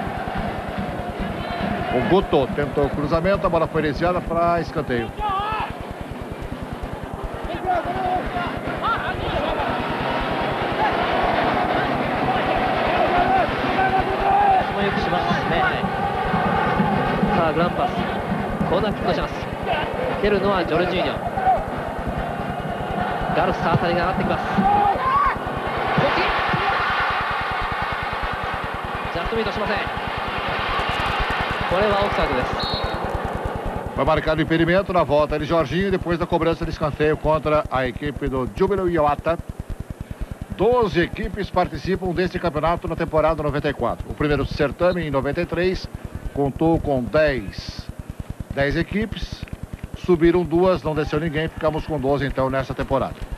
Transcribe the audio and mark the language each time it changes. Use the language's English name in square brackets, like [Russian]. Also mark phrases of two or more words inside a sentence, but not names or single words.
[Portuguese] O Guto tentou o cruzamento, a bola foi desviada para escanteio. [Japanese] Grampas, コーナーキックします。蹴るのはジョルジーニョ。ガルスあたりが上がってきます。こっち。ジャストミートしません。これはオフサイドです。 [Portuguese] Foi marcado o impedimento na volta de Jorginho depois da cobrança de escanteio contra a equipe do Júbilo Iwata. 12 equipes participam deste campeonato na temporada 94. O primeiro certame em 93 contou com 10 equipes, subiram 2, não desceu ninguém, ficamos com 12 então nessa temporada.